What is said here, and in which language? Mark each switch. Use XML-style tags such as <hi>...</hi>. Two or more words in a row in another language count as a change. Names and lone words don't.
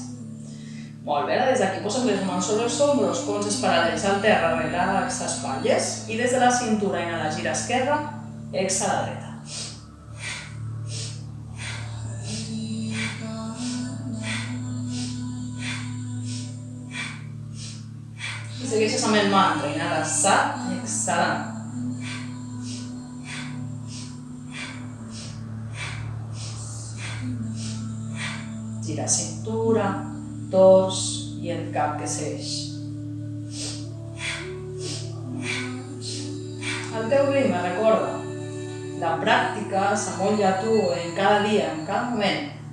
<ca>Molt bé, des d'aquí posem les mans sobre els ombros, colzes paral·lels al terra, relaxa espatlles i des de la cintura inhala, gira esquerra, exhala dreta. Segueixes amb el mantra, inhala Sat, exhala Nam. Gira cintura, tors i el cap que seix. Al teu ritme, recorda, la pràctica s'amolla a tu en cada dia, en cada moment.</ca>